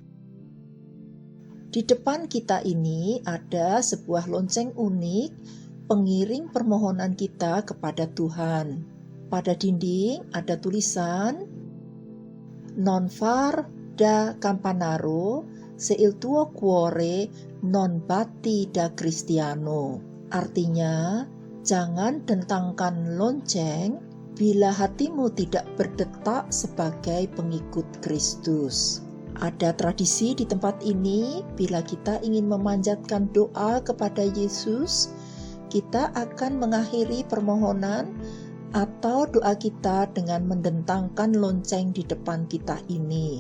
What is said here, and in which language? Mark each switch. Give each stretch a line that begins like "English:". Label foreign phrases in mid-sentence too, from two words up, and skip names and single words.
Indonesian: Di depan kita ini ada sebuah lonceng unik pengiring permohonan kita kepada Tuhan. Pada dinding ada tulisan
Italian: Non far da campanaro se il tuo cuore non batti da cristiano.
Indonesian: Artinya, jangan dentangkan lonceng bila hatimu tidak berdetak sebagai pengikut Kristus. Ada tradisi di tempat ini, bila kita ingin memanjatkan doa kepada Yesus, kita akan mengakhiri permohonan atau doa kita dengan mendentangkan lonceng di depan kita ini.